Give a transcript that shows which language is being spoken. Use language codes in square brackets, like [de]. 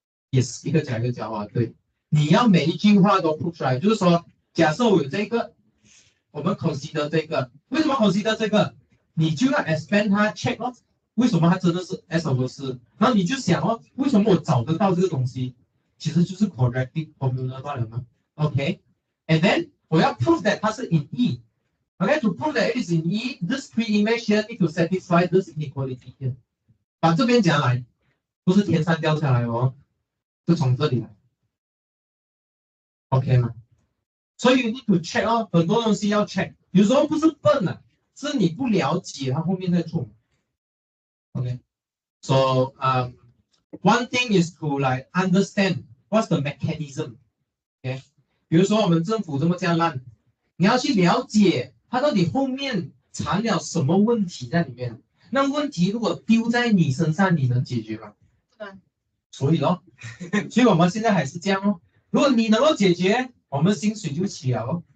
[zh] Yes， 一个加一个加哇，对。你要每一句话都 prove 出来，就是说，假设我有这个，我们 consider 这个，为什么 consider 这个？你就要 expand 它 check 哦，为什么它真的是 S over 4？然后你就想哦，为什么我找得到这个东西？其实就是 quadratic formula 罢了嘛。 [en] OK，and then [zh] 我要 [en] prove that [zh] 它是 [en] in E。OK，to prove that it is in E，this pre-image here need to satisfy this inequality here。 [zh] 把这边讲来，不是天上掉下来哦，是从这里来。 OK 吗？所以 [en] you need to check [zh] 哦，很多东西要 check， 有时候不是笨啊，是你不了解它后面在做。 [en] OK，so one thing is to like understand what's the mechanism。 [zh] OK， 比如说我们政府这么这样烂，你要去了解它到底后面藏了什么问题在里面。那问题如果丢在你身上，你能解决吗？不能。所以咯，所以我们现在还是这样哦。如果你能够解决，我们薪水就起了哦。